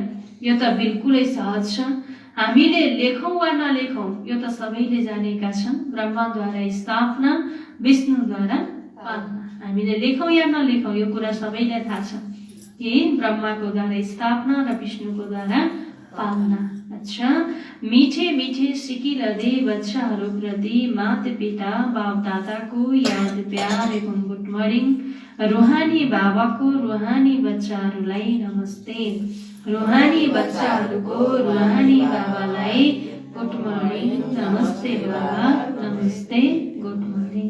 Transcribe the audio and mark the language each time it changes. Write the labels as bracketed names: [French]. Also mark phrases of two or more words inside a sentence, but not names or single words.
[Nepali] यो त बिल्कुलै सहज छ। हामीले लेखौँ वा नलेखौँ, यो त सबैले जानेका छन्। ब्रह्माद्वारा स्थापना, विष्णुद्वारा पालना। हामीले लेखौँ या नलेखौँ, यो कुरा सबैलाई थाहा छ कि ब्रह्माको द्वारा स्थापना र विष्णुको द्वारा पालना। अच्छा, [Hindi] मीठे मीठे सिकिलदे [Nepali] बच्चाहरूप्रति माता पिता बाप दादाको याद प्यार एवं [English] good morning. [Nepali] रुहानी बाबाको रुहानी बच्चाहरूलाई नमस्ते। रुहानी बच्चाहरूको रुहानी बाबालाई [English] good morning. [Nepali] नमस्ते बाबा, नमस्ते, [English] good morning.